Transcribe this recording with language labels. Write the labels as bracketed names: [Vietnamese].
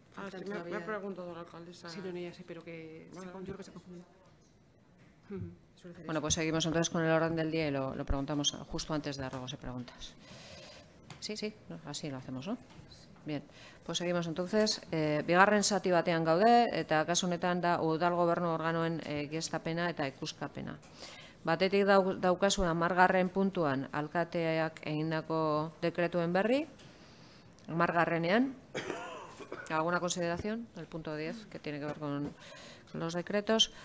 [Spanish] Sí, me ha preguntado la alcaldesa. Sí, no, ya sé, pero que yo creo que se confunde. Bueno, pues seguimos entonces con el orden del día y lo preguntamos justo antes de ruegos y preguntas. Sí, así lo hacemos, ¿no? Bien, pues seguimos entonces. [Basque] Bigarren zati batean gaude, eta kasu honetan da udal gobernu organoen egiaztapena eta ikuskapena. Batetik daukazu 10. puntuan alkateak egindako dekretuen berri, 10. [Spanish] ¿Alguna consideración? El punto 10, que tiene que ver con los decretos.